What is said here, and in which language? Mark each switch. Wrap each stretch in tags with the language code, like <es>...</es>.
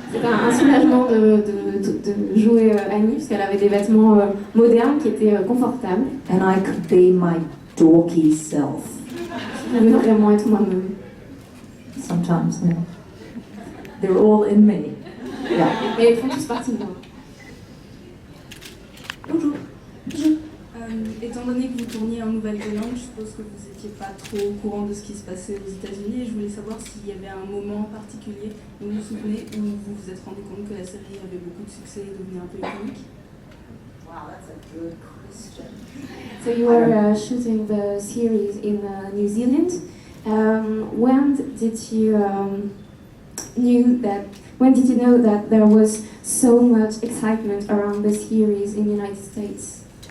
<fr>C'est un soulagement de jouer Annie parce qu'elle avait des vêtements modernes qui étaient confortables.</fr> <en>And I could be my dorky self.</en> <fr>Je pouvais vraiment être moi-même.</fr> <en>Sometimes, yeah. They're all in me. Yeah.</en> <fr>Et ils font tous partie de moi. Bonjour. Étant donné que vous tourniez en Nouvelle-Zélande, je suppose que vous n'étiez pas trop au courant de ce qui se passait aux États-Unis et je voulais savoir s'il y avait un moment particulier, vous vous souvenez, où vous vous êtes rendu compte que la série avait beaucoup de succès et devenait un peu iconique.</fr> <en>Wow, that's a good question. So you were shooting the series in New Zealand. When did you did you know that there was so much excitement around the series in the United States?</en>